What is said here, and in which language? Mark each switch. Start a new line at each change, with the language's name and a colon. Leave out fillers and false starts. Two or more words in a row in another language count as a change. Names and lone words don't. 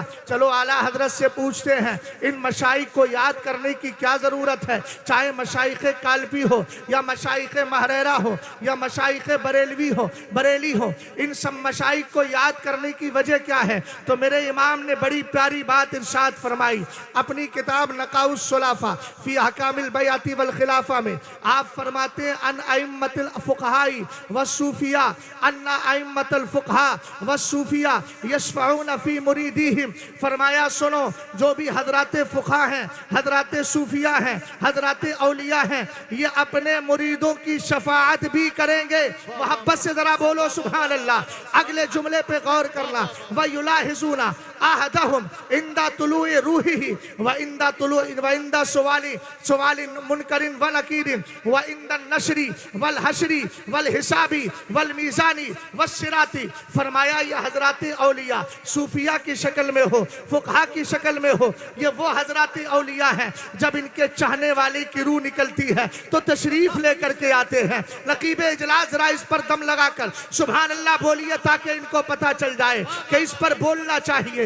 Hindi: चलो आला हजरत से पूछते हैं इन मशाइख को याद करने की क्या ज़रूरत है, चाहे मशाइख कालपी हो या मशाइख महरेरा हो या मशाइख बरेली हो, इन सब मशाइख को याद करने की वजह क्या है? तो मेरे इमाम ने बड़ी प्यारी बात इरशाद फरमाई अपनी किताब नकाउस सुलाफा फी अहकामिल बैअती वल खिलाफा में। आप फरमाते हैं
Arabic: عن أئمة الفقهاء والصوفية أن أئمة الفقهاء والصوفية يشفعون في مريديهم.
Hindi: फरमाया सुनो, जो भी हजरात फुक़हा हैं, हजरात सूफिया हैं, हजरात औलिया हैं, ये अपने मुरीदों की शफाअत भी करेंगे। मोहब्बत से जरा बोलो
Arabic: سبحان الله.
Hindi: अगले जुमले पे गौर करना,
Arabic: ويلاحظون أحدهم عند طلوع روحه وعند سؤال منكر ونكير وعند النشر والحشر والحساب والميزان والصراط.
Hindi: फरमाया ये हजरात औलिया सूफिया की शक्ल में हो, फुक़हा की शक्ल में हो, ये वो हजरात औलिया हैं जब इनके चाहने वाले की रूह निकलती है तो तशरीफ लेकर के आते हैं। नकीब इजलास जरा इस पर दम लगाकर
Arabic: سبحان الله
Hindi: बोलिए ताकि इनको पता चल जाए कि इस पर बोलना चाहिए।